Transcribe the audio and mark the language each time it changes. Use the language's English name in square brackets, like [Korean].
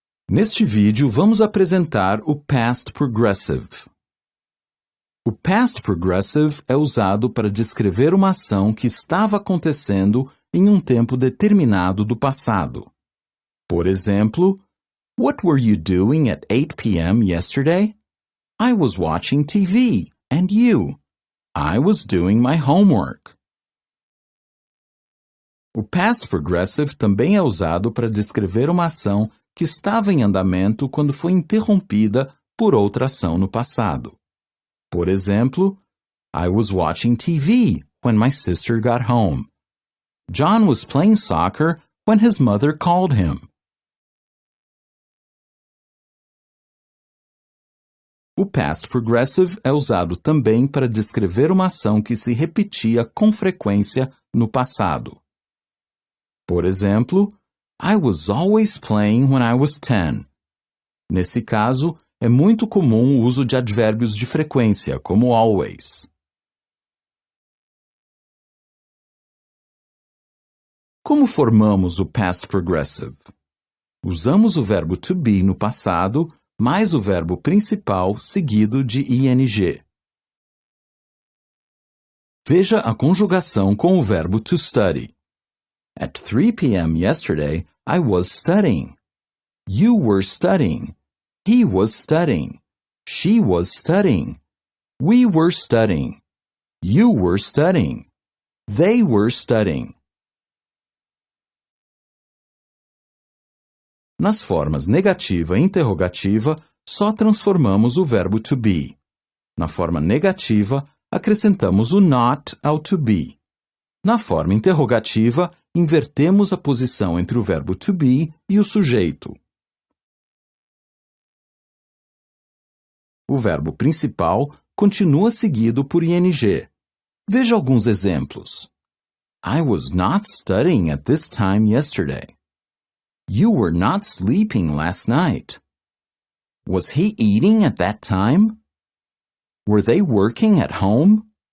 [Portuguese] Neste vídeo, vamos apresentar o Past Progressive. O Past Progressive é usado para descrever uma ação que estava acontecendo em um tempo determinado do passado. Por exemplo, [English] What were you doing at 8 p.m. yesterday? I was watching TV. And you? I was doing my homework. [Portuguese] O Past Progressive também é usado para descrever uma ação que estava em andamento quando foi interrompida por outra ação no passado. Por exemplo, [English] I was watching TV when my sister got home. John was playing soccer when his mother called him. [Portuguese] O past progressive é usado também para descrever uma ação que se repetia com frequência no passado. Por exemplo, [English] I was always playing when I was 10. [Portuguese] Nesse caso, é muito comum o uso de advérbios de frequência, como always. Como formamos o past progressive? Usamos o verbo to be no passado, mais o verbo principal seguido de ing. Veja a conjugação com o verbo to study. [English] At 3 p.m. yesterday, I was studying. You were studying. He was studying. She was studying. We were studying. You were studying. They were studying. [Portuguese] Nas formas negativa e interrogativa, só transformamos o verbo to be. Na forma negativa, acrescentamos o not ao to be. Na forma interrogativa, invertemos a posição entre o verbo to be e o sujeito. O verbo principal continua seguido por ing. Veja alguns exemplos. [English] I was not studying at this time yesterday. You were not sleeping last night. Was he eating at that time? Were they working at home?